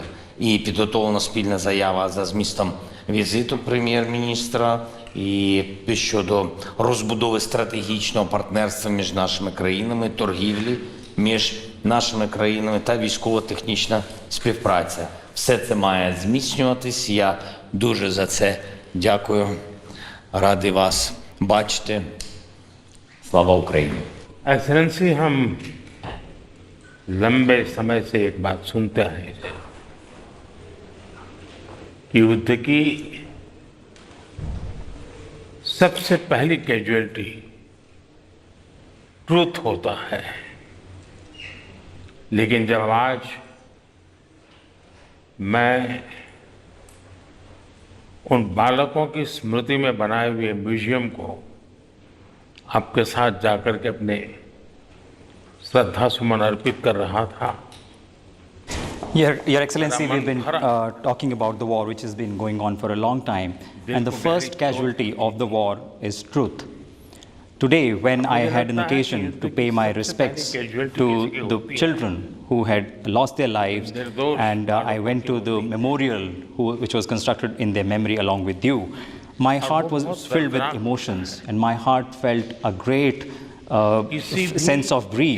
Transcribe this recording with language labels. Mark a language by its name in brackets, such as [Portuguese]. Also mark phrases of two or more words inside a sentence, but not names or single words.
[Ukrainian] І підготовлена спільна заява за змістом візиту прем'єр-міністра і щодо розбудови стратегічного партнерства між нашими країнами, торгівлі між нашими країнами та військово-технічна співпраця. Все це має зміцнюватись. Я дуже за це дякую. Радий вас бачити. Слава Україні! [Hindi] एक्सेलेंसी, हम लंबे समय से एक बात सुनते हैं कि युद्ध की सबसे पहली [English] casualty truth [Hindi] होता है, लेकिन जब आज मैं उन बालकों की स्मृति में बनाए हुए म्यूजियम को आपके साथ जाकर के अपने श्रद्धा सुमन अर्पित कर रहा था। [English] Your Excellency, we've been talking about the war which has been going on for a long time, and the first casualty of the war is truth. Today, when I had an occasion to pay my respects to the children who had lost their lives, and I went to the memorial which was constructed in their memory along with you, my heart was filled with emotions, and my heart felt a great sense of grief.